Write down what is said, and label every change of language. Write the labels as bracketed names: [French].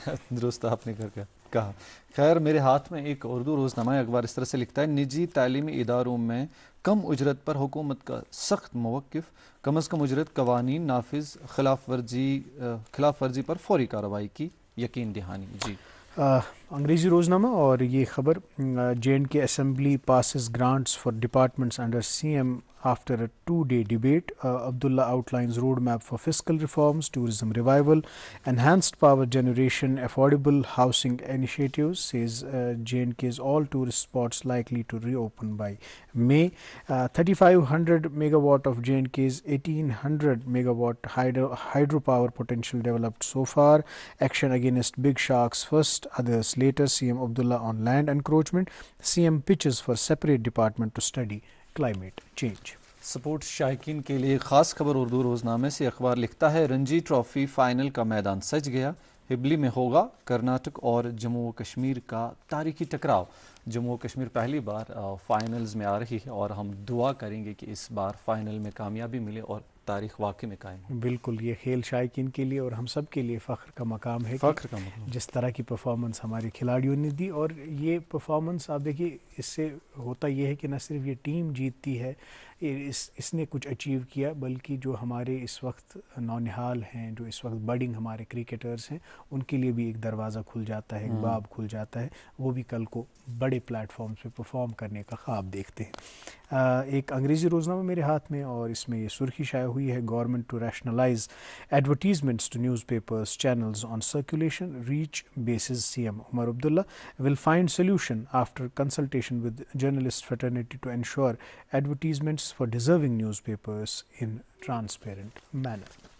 [Urdu] درست آپ نے کہا۔ خیر، میرے ہاتھ میں ایک اردو روزنامہ اخبار اس طرح سے لکھتا ہے، نجی تعلیمی اداروں میں کم اجرت پر حکومت کا سخت موقف، کم از کم اجرت قوانین نافذ، خلاف ورزی پر فوری کارروائی کی یقین دہانی۔ انگریزی روزنامہ، اور یہ خبر، [English] JNK assembly passes grants for departments under CM after a 2-day debate. Abdullah outlines roadmap for fiscal reforms, tourism revival, enhanced power generation, affordable housing initiatives, says JNK's all tourist spots likely to reopen by May. 3,500 megawatt of JNK's 1,800 megawatt hydropower potential developed so far. Action against big sharks first, others later. CM Abdullah on land encroachment. CM pitches for separate department to study climate change. [Urdu] Sports شائقین کے لیے خاص خبر اردو روزنامے سے اخبار لکھتا ہے، Ranji trophy final کا میدان سج گیا، ہبلی میں ہوگا کرناٹک اور جموں و کشمیر کا تاریخی ٹکراؤ۔ جموں و کشمیر پہلی بار فائنلز میں آ رہی ہے اور ہم دعا کریں گے کہ اس بار فائنل میں کامیابی ملے اور تاریخ واقعی میں قائم۔ بالکل، یہ کھیل شائقین کے لیے اور ہم سب کے لیے فخر کا مقام ہے، جس طرح کی پرفارمنس ہمارے کھلاڑیوں نے دی۔ اور یہ پرفارمنس آپ دیکھیے، اس سے ہوتا یہ ہے کہ نہ صرف یہ ٹیم جیتتی ہے، اس نے کچھ اچیو کیا، بلکہ جو ہمارے اس وقت نونہال ہیں، جو اس وقت بڈنگ ہمارے کرکٹرز ہیں، ان کے لیے بھی ایک دروازہ کھل جاتا ہے، ایک باب کھل جاتا ہے، وہ بھی کل کو بڑے پلیٹ فارمز پہ پرفارم کرنے کا خواب دیکھتے ہیں۔ ایک انگریزی روزنامہ میرے ہاتھ میں اور اس میں یہ سرخی شائع ہوئی ہے: [English] Government to rationalise advertisements to newspapers channels on circulation reach bases. CM Umar Abdullah will find solution after consultation with journalist fraternity to ensure advertisements for deserving newspapers in transparent manner.